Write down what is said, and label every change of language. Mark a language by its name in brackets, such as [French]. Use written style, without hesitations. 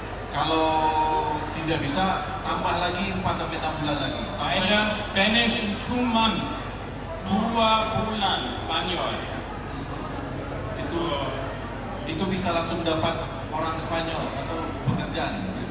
[Indonesian] Kalau tidak bisa tambah lagi 4-6 bulan lagi. [English] I learned Spanish in 2 months. [Indonesian] 2 bulan Spanyol. Itu bisa langsung dapat orang Spanyol atau pekerjaan.